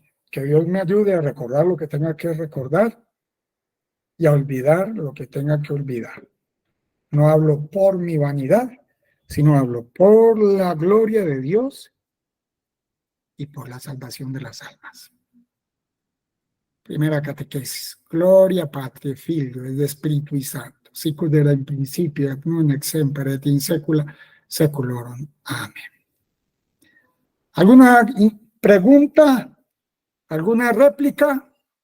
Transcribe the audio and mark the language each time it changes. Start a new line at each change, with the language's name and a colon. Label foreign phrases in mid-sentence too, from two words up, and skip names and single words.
Spanish: Que Dios me ayude a recordar lo que tenga que recordar y a olvidar lo que tenga que olvidar. No hablo por mi vanidad, sino hablo por la gloria de Dios y por la salvación de las almas. Primera catequesis.
Latin: Gloria Patri Filio et Spiritui Sancto, sicut erat in principio et nunc et semper et in saecula saeculorum.
Spanish: Amén. ¿Alguna pregunta? ¿Alguna réplica?